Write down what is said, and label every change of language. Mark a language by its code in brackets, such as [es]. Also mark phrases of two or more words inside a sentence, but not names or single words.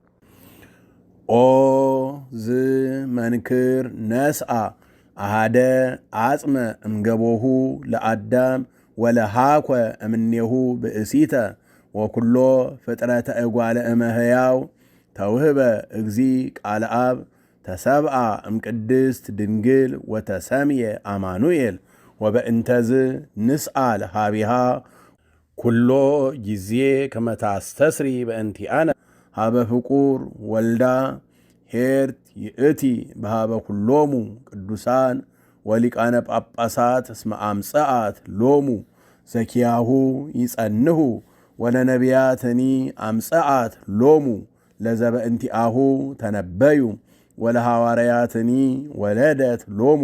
[gez] ኦ ዝ መንክር ነስአ አሃደ አጽመ እምገቦሁ ለአዳም ወለሃኮ እምኔሁ ብእሲተ ወኩሎ ፍጥረተ እጓለ እመሕያው ተውህበ እግዚ ቃለ አብ ተሰብአ እምቅድስት ድንግል ወተሰምየ አማኑኤል ወበእንተዝ ንስአል ሃቢሃ ኩሎ ጊዜ ከመታስተስሪ በእንቲአነ ሃበ ፍቁር ወልዳ ኄርት ይእቲ በሃበ ኩሎሙ ቅዱሳን ወሊቃነ ጳጳሳት እስመ አምጽአት ሎሙ ዘኪያሁ ይጸንሁ ወለነቢያትኒ አምጽአት ሎሙ ለዘበእንቲአሁ ተነበዩ ወለሐዋርያትኒ ወለደት ሎሙ